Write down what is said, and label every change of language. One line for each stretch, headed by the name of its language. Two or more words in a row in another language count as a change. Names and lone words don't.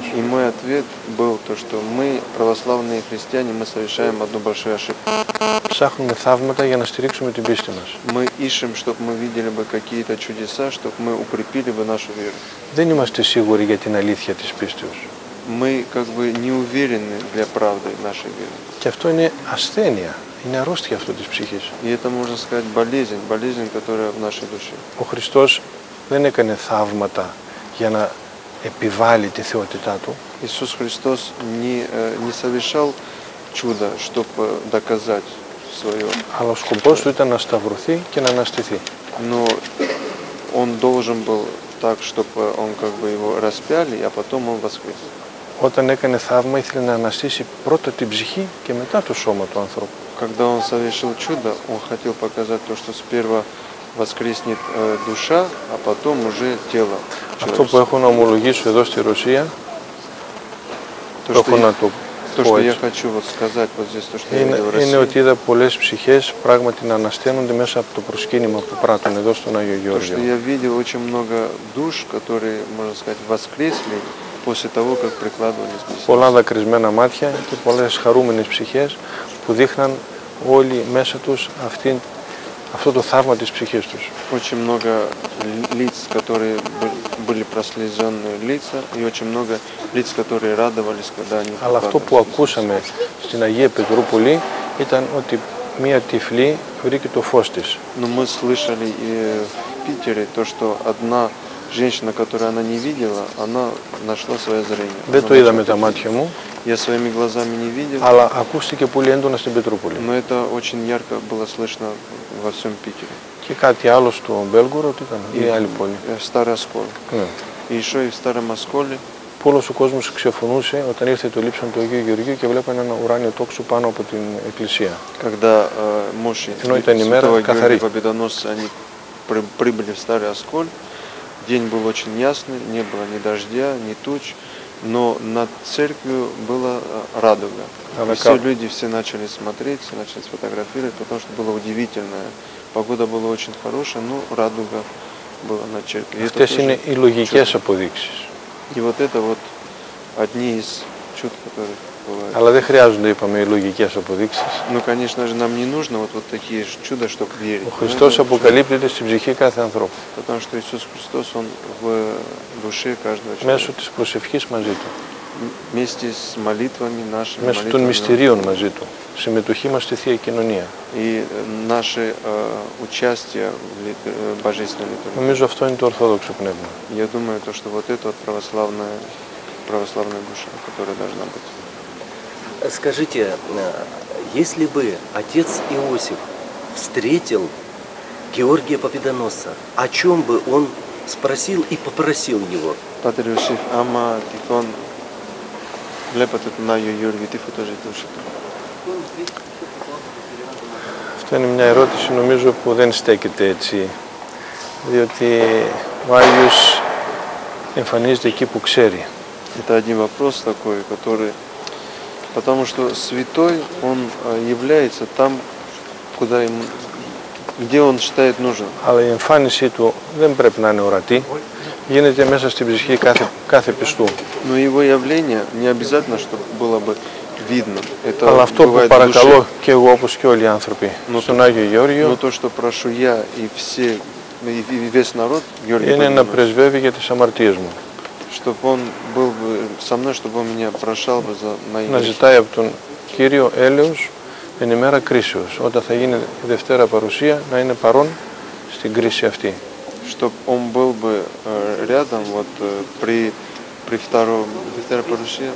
Russian: И мой ответ был то, что мы, православные христиане, мы совершаем одну большую ошибку.
Greek: Ψάχνουμε θαύματα για να στηρίξουμε την πίστη μας.
Russian: Мы ищем, чтобы мы видели бы какие-то чудеса, чтобы мы укрепили бы нашу веру.
Greek: Δεν είμαστε σίγουροι για την αλήθεια της πίστεως.
Russian: Мы как бы не уверены для правды нашей веры.
Greek: Και αυτό είναι ασθένεια, είναι αρρώστια αυτό της ψυχής.
Russian: И это, можно сказать, болезнь, которая в нашей душе.
Greek: Ο Χριστός δεν έκανε θαύματα για να επιβάλλει τη θεότητά του.
Russian: Иисус Христос не совершал чудо, чтобы доказать свое.
Greek: Αλλά ο σκοπός του ήταν να σταυρωθεί και να αναστηθεί.
Russian: Но он должен был так, чтобы он как бы его распяли, а потом он воскрес.
Greek: Όταν έκανε θαύμα ήθελε να αναστήσει πρώτα την ψυχή και μετά το σώμα του ανθρώπου.
Russian: Когда он совершил чудо, он хотел показать то, что сперва воскреснет душа, а потом уже тело.
Greek: Αυτό που έχω να ομολογήσω εδώ στη Ρωσία,
Russian: То, что я хочу вот сказать вот здесь, то, что я видел в России,
Greek: είναι ότι είδα πολλές ψυχές πράγματι να ανασταίνονται μέσα από το προσκύνημα που πράττουν εδώ στον Άγιο
Russian: то,
Greek: Γεώργιο.
Russian: что я видел очень много душ, которые, можно сказать, воскресли после того, как прикладывались к
Greek: Πολλά δακρυσμένα μάτια και πολλές χαρούμενες ψυχές που δείχναν όλοι μέσα τους αυτό το θαύμα της ψυχής τους.
Russian: Очень много лиц, которые были прослезенные лица, и очень много лиц, которые радовались, когда они
Greek: Αλλά αυτό που ακούσαμε στην Αγία Πετρούπολη ήταν ότι μία τυφλή βρήκε το φως της.
Russian: Но мы слышали и в Питере то, что одна женщина, которую она не видела, она нашла свое зрение.
Greek: Δεν το είδα με τα μάτια μου,
Russian: Я своими глазами не видел,
Greek: αλλά ακούστηκε πολύ έντονα στην Πετρούπολη.
Russian: но это очень ярко было слышно во всем Питере.
Greek: Και κάτι άλλο στο Μπέλγορο, τι ήταν, ή άλλη πόλη.
Russian: Старый Оскол.
Greek: Ναι.
Russian: И еще и в Старом Осколе.
Greek: Που όλος ο κόσμος ξεφωνούσε όταν ήρθε το λείψανο του Αγίου Γεωργίου και βλέπανε ένα ουράνιο τόξο πάνω από την εκκλησία.
Russian: Когда мощи Святого Георгия Победоносца, они прибыли в Старый Осколь, день был очень ясный, не было ни дождя, ни туч, но над церковью была радуга. И все люди все начали смотреть, все начали сфотографировать, потому что было удивительное. Погода была очень хорошая, но радуга была над церковью.
Greek: Αυτές είναι οι λογικές αποδείξεις.
Russian: И вот это вот одни из чуд, которые бывают.
Greek: Αλλά δεν χρειάζονται, είπαμε, οι λογικές αποδείξεις.
Russian: Ну, конечно же, нам не нужно вот такие чуда, чтобы верить.
Greek: Ο Χριστός αποκαλύπτεται στην ψυχή κάθε ανθρώπου.
Russian: Потому что Иисус Христос, Он в душе каждого человека.
Greek: Μέσω της προσευχής μαζί του.
Russian: Вместе с молитвами нашими.
Greek: Μέσω των μυστηρίων μαζί του. Συμμετοχή μας στη Θεία Κοινωνία.
Russian: И наше участие в божественной литургии.
Greek: Νομίζω αυτό είναι το ορθόδοξο πνεύμα.
Russian: Я думаю, то, что вот это вот православная душа, которая должна быть. Скажите, если бы отец Иосиф встретил Георгия Победоносца, о чем бы он спросил и попросил его?
Greek: Πατέρ Ιωσήφ, άμα τυχόν βλέπατε τον Άγιο Γεώργιο, τι θα το ζητούσατε? Αυτό είναι μια ερώτηση νομίζω που δεν στέκεται έτσι, διότι ο Άγιος εμφανίζεται εκεί που ξέρει.
Russian: Это один вопрос такой, который... Потому что святой, он является там, где он считает нужным.
Greek: Αλλά η εμφάνισή του δεν πρέπει να είναι ορατή, γίνεται μέσα στην ψυχή κάθε πιστού.
Russian: Но его явление не обязательно, чтобы было бы видно. Это
Greek: Αλλά αυτό που
Russian: бывает в
Greek: παρακαλώ
Russian: душе.
Greek: και εγώ όπως και όλοι οι άνθρωποι στον Άγιο Γεώργιο
Russian: Но то, что прошу я и все, и весь народ, Георгий
Greek: είναι να
Russian: Победоносец,
Greek: πρεσβεύει για τις αμαρτίες μου.
Russian: чтобы он был бы со мной, чтобы он меня прошал бы за мои
Greek: Να
Russian: грехи.
Greek: ζητάει από τον Κύριο έλεος εν ημέρα κρίσεως. Όταν θα γίνει η Δευτέρα Παρουσία να είναι παρόν στην κρίση αυτή.
Russian: Чтобы он был бы рядом вот при
Greek: Δευτέρα Παρουσία,